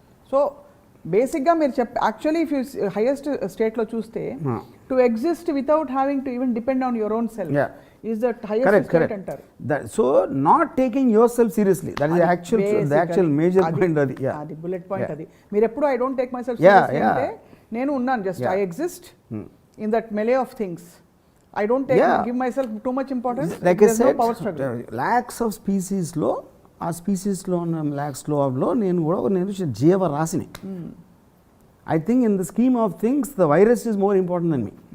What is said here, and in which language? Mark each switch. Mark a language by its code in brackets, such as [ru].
[en] so బేసిక్గా [te] మీరు [en] Actually if you highest స్టేట్లో చూస్తే to exist without having to even depend on your own self is the highest state అంటారు. So not taking yourself seriously, that is actual major point. [te] అది bullet point. అది మీరు ఎప్పుడు [en] I don't take myself seriously [te] అంటే నేను ఉన్నాను, [en] Just I exist in that melee of things. I don't give myself too much importance. Like I said, no power struggle. lakhs of species-లో [te] ఆ స్పీసీస్లో ఉన్న ల్యాక్స్లో నేను కూడా నేను జీవరాశిని. [en] I think in the scheme of things the virus is more important than me.